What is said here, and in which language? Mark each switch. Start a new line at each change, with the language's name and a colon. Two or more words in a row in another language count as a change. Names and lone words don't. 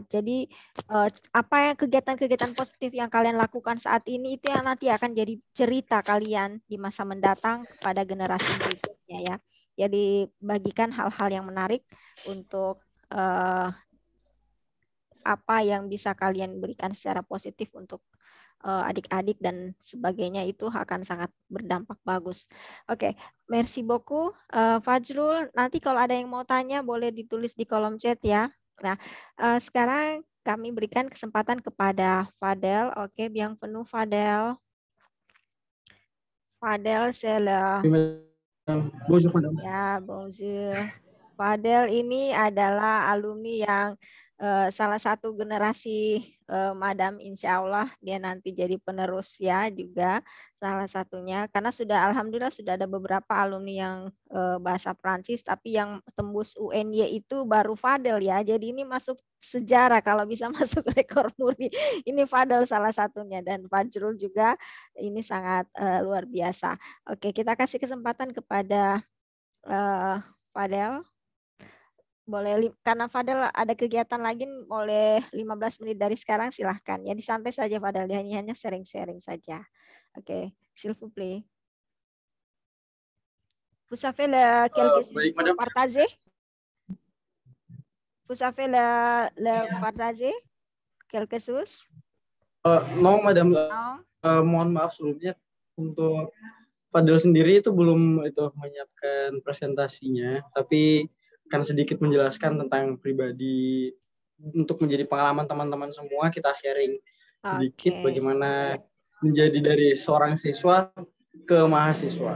Indonesian: Jadi apa yang kegiatan-kegiatan positif yang kalian lakukan saat ini itu yang nanti akan jadi cerita kalian di masa mendatang pada generasi berikutnya ya. Jadi bagikan hal-hal yang menarik untuk apa yang bisa kalian berikan secara positif untuk adik-adik dan sebagainya, itu akan sangat berdampak bagus. Oke,
French: merci beaucoup Fajrul.
Indonesian: Nanti kalau ada yang mau tanya boleh ditulis di kolom chat ya. Nah, sekarang kami berikan kesempatan kepada Fadel. Oke,
French: bienvenue Fadel. Fadel, Bonjour, madame.
Indonesian: Ya, bonjour. Fadel ini adalah alumni yang salah satu generasi Madam,
Arabic: إن شاء الله
Indonesian: dia nanti jadi penerus ya juga salah satunya, karena sudah alhamdulillah sudah ada beberapa alumni yang bahasa Prancis, tapi yang tembus UNY itu baru Fadel ya. Jadi ini masuk sejarah kalau bisa masuk rekor muri. Ini Fadel salah satunya, dan Fajrul juga ini sangat luar biasa. Oke, kita kasih kesempatan kepada Fadel. Boleh, karena Fadel ada kegiatan lagi, boleh 15 menit dari sekarang, silahkan. Ya disantai saja Fadel, hanya sharing-sharing saja. Oke,
French: s'il vous plaît. Vous savez quelque chose pour partager? Vous savez le partager quelque chose? Non, madame. Non.
Indonesian: Mohon maaf sebelumnya, untuk Fadel sendiri itu belum menyiapkan presentasinya, tapi akan sedikit menjelaskan tentang pribadi untuk menjadi pengalaman teman-teman semua. Kita sharing sedikit bagaimana menjadi dari seorang siswa ke mahasiswa.